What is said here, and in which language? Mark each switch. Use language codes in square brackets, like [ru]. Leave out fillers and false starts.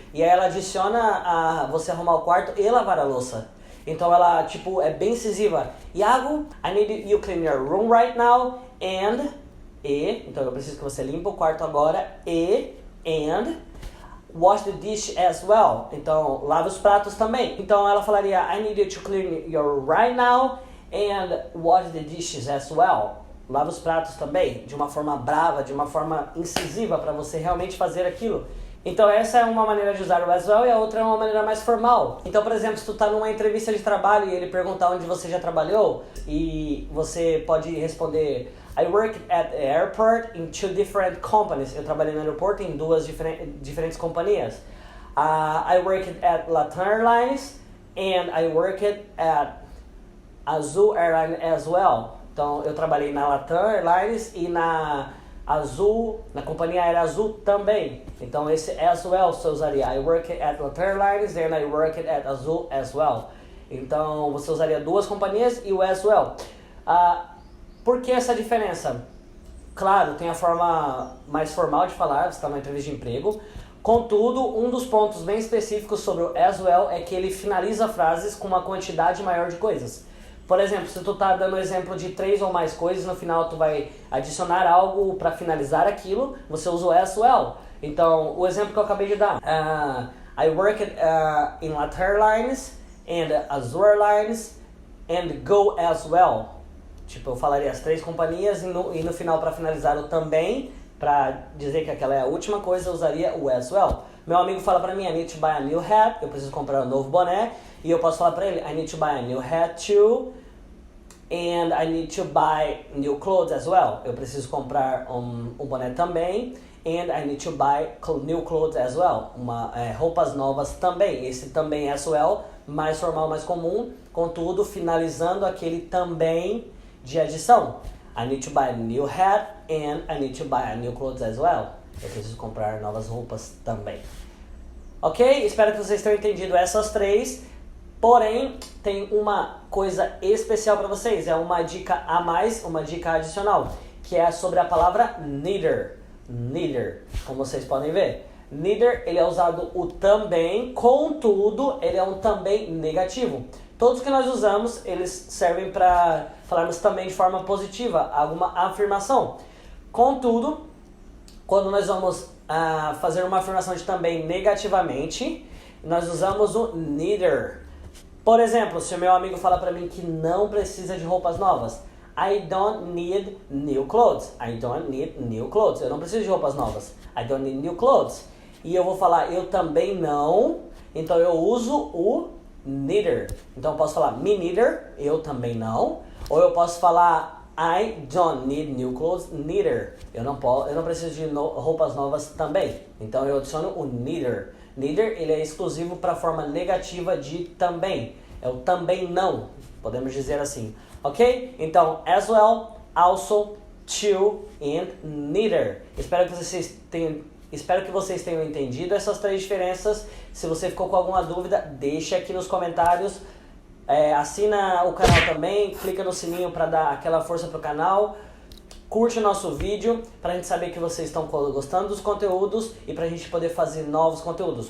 [pt] E aí ela adiciona a você arrumar o quarto e lavar a louça. Então ela, tipo, é bem incisiva. [en] Iago, I need you clean your room right now [pt] então eu preciso que você limpe o quarto agora [en] and wash the dish as well. [pt] Então, lave os pratos também. Então ela falaria, [en] I need you to clean your right now and wash the dishes as well. [pt] Lava os pratos também, de uma forma brava, de uma forma incisiva, para você realmente fazer aquilo. Então essa é uma maneira de usar o as well e a outra é uma maneira mais formal. Então, por exemplo, se tu tá numa entrevista de trabalho e ele perguntar onde você já trabalhou, e você pode responder, [en] I work at the airport in 2 different companies. [pt] Eu trabalhei no aeroporto em 2 diferentes companhias. [en] I worked at Latam Airlines and I worked at Azul Airlines as well. [pt] Então, eu trabalhei na Latam Airlines e na Azul, na companhia aérea Azul também. Então, esse as well você usaria [en] I work at Latam Airlines and I work at Azul as well. [pt] Então, você usaria 2 companhias e o as well. Por que essa diferença? Claro, tem a forma mais formal de falar, você está numa entrevista de emprego. Contudo, um dos pontos bem específicos sobre o as well é que ele finaliza frases com uma quantidade maior de coisas. Por exemplo, se tu tá dando exemplo de 3 ou mais coisas, no final tu vai adicionar algo para finalizar aquilo, você usa o as well. Então, o exemplo que eu acabei de dar. [en] I worked in Latam Airlines and Azul Airlines and Go as well. [pt] Tipo, eu falaria as 3 companhias e no final para finalizar o também, para dizer que aquela é a última coisa, eu usaria o as well. Meu amigo fala para mim, [en] I need to buy a new hat, [pt] eu preciso comprar um novo boné. E eu posso falar para ele, [en] I need to buy a new hat too. And I need to buy new clothes as well. [pt] Eu preciso comprar um boné também. [en] And I need to buy new clothes as well. [pt] Roupas novas também. Esse também as well, mais formal, mais comum. Contudo, finalizando aquele também de adição. [en] I need to buy a new hat and I need to buy a new clothes as well. [pt] Eu preciso comprar novas roupas também. Ok? Espero que vocês tenham entendido essas 3. Porém, tem uma coisa especial para vocês, é uma dica a mais, uma dica adicional, que é sobre a palavra neither. Neither, como vocês podem ver. Neither, ele é usado o também, contudo, ele é um também negativo. Todos que nós usamos, eles servem para falarmos também de forma positiva, alguma afirmação. Contudo, quando nós vamos fazer uma afirmação de também negativamente, nós usamos o neither. Por exemplo, se o meu amigo fala para mim que não precisa de roupas novas, [en] I don't need new clothes. I don't need new clothes. [pt] Eu não preciso de roupas novas. [en] I don't need new clothes. [pt] E eu vou falar eu também não, então eu uso o neither. Então eu posso falar [en] me neither, [pt] eu também não. Ou eu posso falar [en] I don't need new clothes neither. [pt] Eu não preciso de roupas novas também. Então eu adiciono o neither. Neither, ele é exclusivo para a forma negativa de também. É o também não, podemos dizer assim. Ok? Então, as well, also, to and neither. Espero que vocês tenham entendido essas três diferenças. Se você ficou com alguma dúvida, deixe aqui nos comentários. Assina o canal também, clica no sininho para dar aquela força pro canal. Curte o nosso vídeo para a gente saber que vocês estão gostando dos conteúdos e para a gente poder fazer novos conteúdos.